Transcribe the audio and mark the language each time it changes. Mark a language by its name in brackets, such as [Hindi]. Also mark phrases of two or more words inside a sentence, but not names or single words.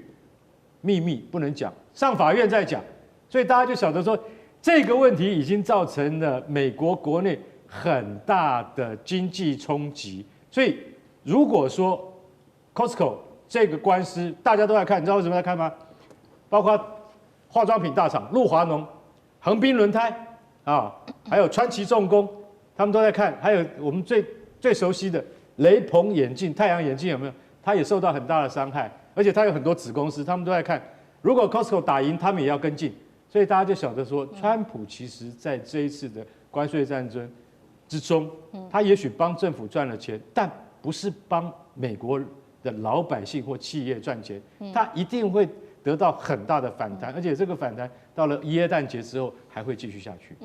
[Chinese] 秘密不能講，上法院再講。所以大家就曉得說，這個問題已經造成了美國國內很大的經濟衝擊。所以如果說 Costco 這個官司大家都在看，你知道為什麼在看嗎？包括化妝品大廠露華濃、橫濱輪胎啊，還有川崎重工，他們都在看。還有我們最熟悉的雷朋眼鏡、太陽眼鏡有沒有？它也受到很大的傷害，而且它有很多子公司，他們都在看。如果 Costco 打贏，他們也要跟進。所以大家就曉得說，川普其實在這一次的關稅戰爭之中，他也許幫政府賺了錢，但不是幫美國的老百姓或企業賺錢，他一定會得到很大的反彈，而且這個反彈到了耶誕節之後還還會繼續下去。